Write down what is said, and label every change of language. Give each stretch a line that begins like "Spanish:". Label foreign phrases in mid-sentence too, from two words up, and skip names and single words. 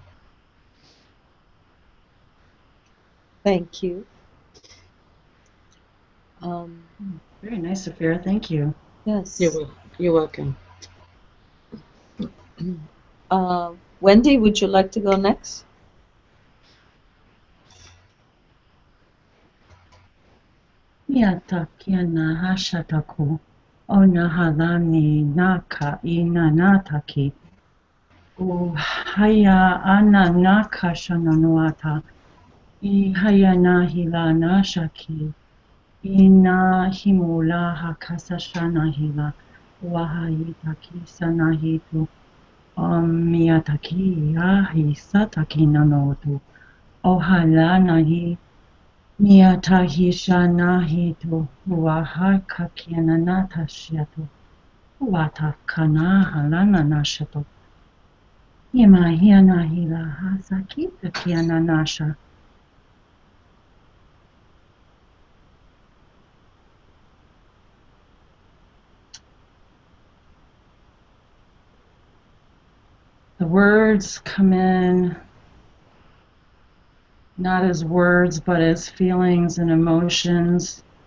English: thank you. Um, Very nice, Sophia. Thank you. yes. You're welcome. Wendy, would you like to go next? Miyatakiana hashataku. Onahalani naka inanataki. Uhaya ananaka shananuata. Ihaya nahila nashaki. Ina himula hakasashana hila. Wahayitaki sanahitu. Miyataki ahi sataki nanotu. Ohala nahi miyatahisha nahitu. Wahakakiananata shiatu. Watakana halana nashato. Imahia hila hasakita kiananasha. The words come in not as words, but as feelings and emotions.